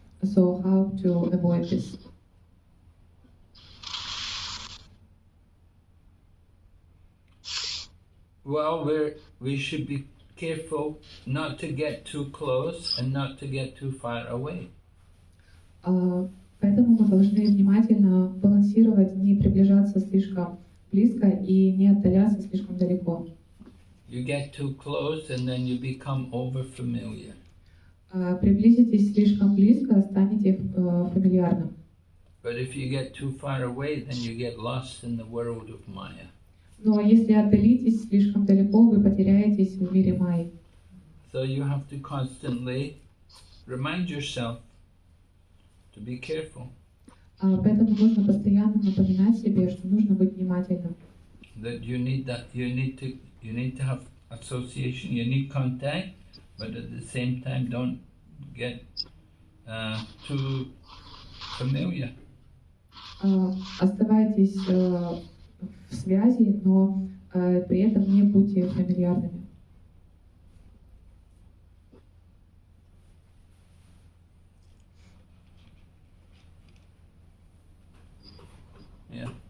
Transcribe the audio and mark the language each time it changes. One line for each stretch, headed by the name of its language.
English: So how to avoid this? Well, we should be careful not to get too close and not to get too far away.
Russian: Поэтому мы должны внимательно балансировать, не приближаться слишком близко и не отдаляться слишком далеко.
English: You get too close and then you become over-familiar.
Russian: Приблизитесь слишком близко, станете фамильярным.
English: But if you get too far away, then you get lost in the world of Maya.
Russian: Но если отдалитесь слишком далеко, вы потеряетесь в мире Майи.
English: So you have to constantly remind yourself to be careful.
Russian: Поэтому нужно постоянно напоминать себе, что нужно быть внимательным.
English: That you need to have association, you need contact, but at the same time don't get too familiar.
Russian: Оставайтесь в связи, но при этом не будьте фамильярными.
English: Yeah.